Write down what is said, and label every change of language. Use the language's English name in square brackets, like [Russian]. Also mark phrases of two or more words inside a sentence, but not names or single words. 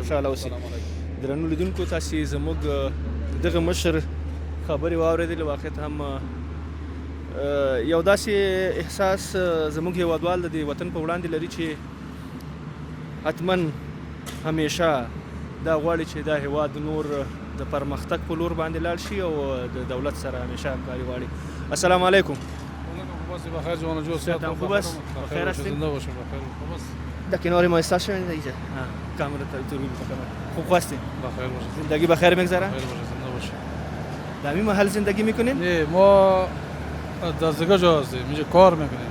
[Pashto] خوشحاله اوسئ درنو لیدونکو تاسې زموږ دغه مشر خبرې واورېدلې واقعیت هم یو داسې احساس زموږ هیوادوال د دې وطن په وړاندې لري چې حتما همیشه دا غواړي چې دا هیواد نور د پرمختګ په لور باندې لاړ شي او د دولت سره همیشه همکاري غواړي [Arabic] السلام علیکم [Persian] بخیر جوان جو صحت خوب است بخیر هستید زنده باشید بخیر خوب است در کنار ما استاد شوید اینجا کامera تو خوب هستید بخیر باشید زندگی بخیر میگذره بخیر باشید زنده باشید در این محل زندگی میکنین نه ما در زگا جا هستیم اینجا کار میکنیم